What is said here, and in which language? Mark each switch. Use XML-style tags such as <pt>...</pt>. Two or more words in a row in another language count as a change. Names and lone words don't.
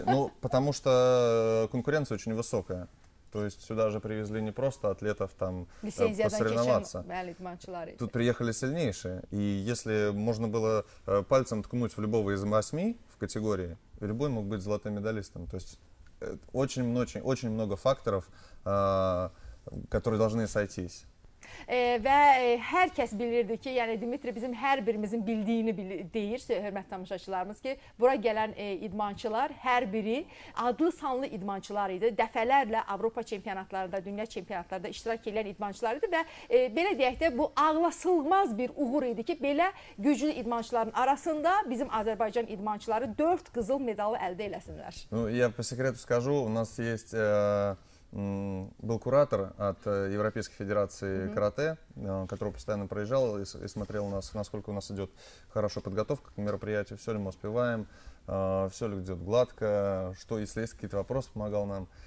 <ru>Ну, потому что конкуренция очень высокая. То есть сюда же привезли не просто атлетов там посоревноваться. Тут приехали сильнейшие. И если можно было пальцем ткнуть в любого из 8 в категории, любой мог быть золотым медалистом. То есть очень много факторов, которые должны сойтись.</ru> <az>Və hər kəs bilirdi ki, yəni Dimitri bizim hər birimizin bildiyini deyir, hörmətli tamaşaçılarımız ki, bura gələn idmançılar hər biri adlı sanlı idmançılar idi. Dəfələrlə Avropa çempionatlarında, dünya çempionatlarında iştirak edən idmançılar idi və belə deyək də bu ağlasılmaz bir uğur idi ki, belə güclü idmançıların arasında bizim Azərbaycan idmançıları 4 qızıl medalı əldə eləsinlər.</az> <ru>Ну, я по секрету скажу, у нас есть был куратор от Европейской Федерации карате, который постоянно проезжал и смотрел у нас, насколько у нас идет хорошая подготовка к мероприятию, все ли мы успеваем, все ли идет гладко, что, если есть какие-то вопросы, помогал нам.</ru>